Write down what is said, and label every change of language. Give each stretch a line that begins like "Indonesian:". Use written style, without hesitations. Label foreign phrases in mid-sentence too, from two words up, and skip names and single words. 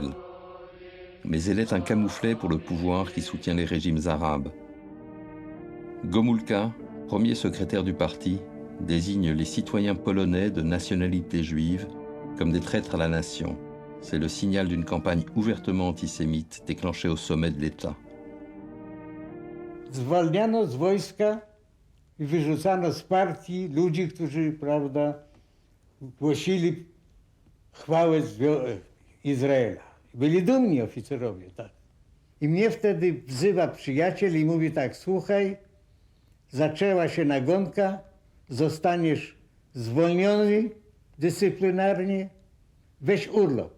French: Mais elle est un camouflet pour le pouvoir qui soutient les régimes arabes. Gomulka, premier secrétaire du parti, désigne les citoyens polonais de nationalité juive comme des traîtres à la nation. C'est le signal d'une campagne ouvertement antisémite déclenchée au sommet de l'État.
Polish: Zwalniano z wojska i wyrzucano z partii ludzi, którzy, prawda, głosili chwałę Izraela. Byli dumni oficerowie, tak. I mnie wtedy wzywa przyjaciel i mówi tak: słuchaj, zaczęła się nagonka, zostaniesz zwolniony dyscyplinarnie, weź urlop.